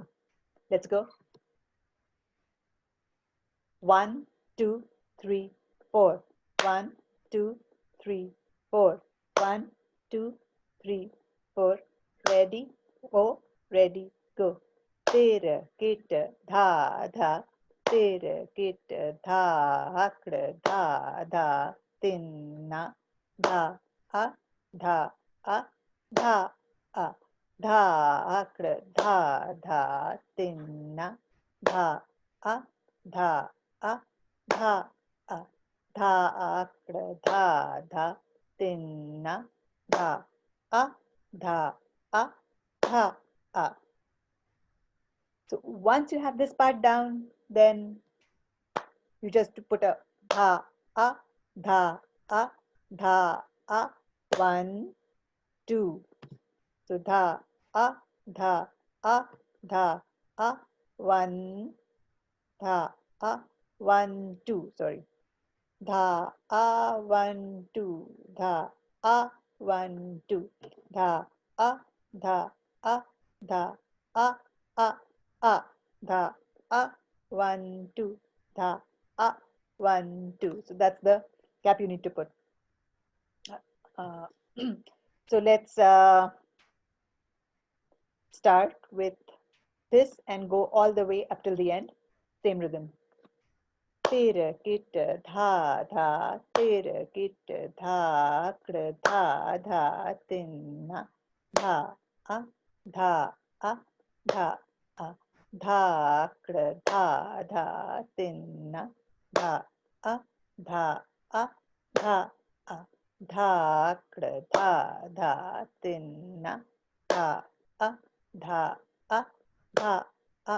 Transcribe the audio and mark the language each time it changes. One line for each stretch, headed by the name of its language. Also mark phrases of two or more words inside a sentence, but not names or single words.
English: Let's go. 1, 2, 3, 4. 1, 2, 3, 4. 1, 2, 3, 4. Ready? Oh, ready, go. Tera, kita, dha, dha. Tera, kita, dha, akra, dha, dha. Tinna, dha, a, dha, a, dha, a. Dha, akra, dha, dha. Tinna, dha, a, dha, a, dha, a. Dha, akra, dha, dha. Tinna, dha, a, dha, a, dha, a. So once you have this part down, then you just put a dha, a, dha, a, dha, a. 1, 2. So dha, a, dha, a, dha, a. 1, dha, a, 1, 2. Sorry. Dha, a, 1, 2. Dha, a, 1, 2. Dha, a, dha, a, dha, a, dha, a, 1, 2. Dha, a, 1, 2. So that's the gap you need to put. Uh, so let's start with this and go all the way up till the end. Same rhythm. Tera kita dha dha, tera kita dha, akra dha dha, tinna dha a, dha a, dha a, dha akra dha dha, tinna dha a, dha a, dha a, dha akra dha dha, tinna dha a, dha a, dha a.